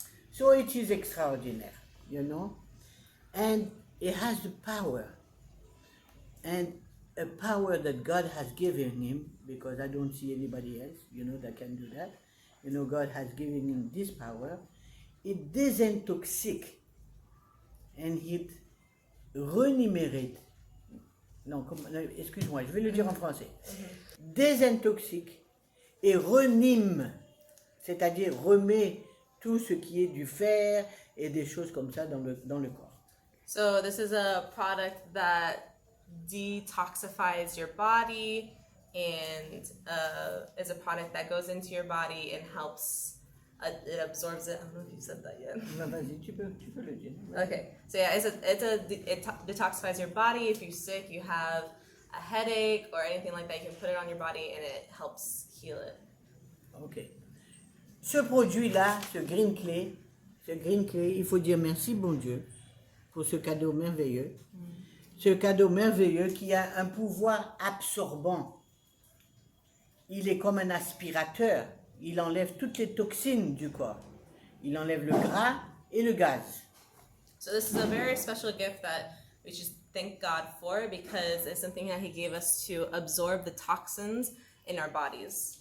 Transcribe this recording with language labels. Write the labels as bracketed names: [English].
[English] So it is extraordinary, you know, and it has the power, and a power that God has given him, because I don't see anybody else, you know, that can do that. You know, God has given him this power. It désintoxique, and it renumérate. [French] Non, excuse-moi, je vais le dire en français. Désintoxique et renime, c'est-à-dire remet tout ce qui est du fer et des choses comme ça dans le corps. [English] So this is a product that detoxifies your body and is a product that goes into your body and helps. It absorbs it. I don't know if you said that yet. [French] Vas-y, tu peux le dire. [English] Okay, so yeah, it detoxifies your body. If you're sick, you have a headache or anything like that, you can put it on your body and it helps heal it. Ok. [French] Ce produit-là, ce green clay, il faut dire merci bon Dieu pour ce cadeau merveilleux. Ce cadeau merveilleux qui a un pouvoir absorbant. Il est comme un aspirateur. Il enlève toutes les toxines du corps. Il enlève le gras et le gaz. [English] So this is a very special gift that we should thank God for because it's something that He gave us to absorb the toxins in our bodies.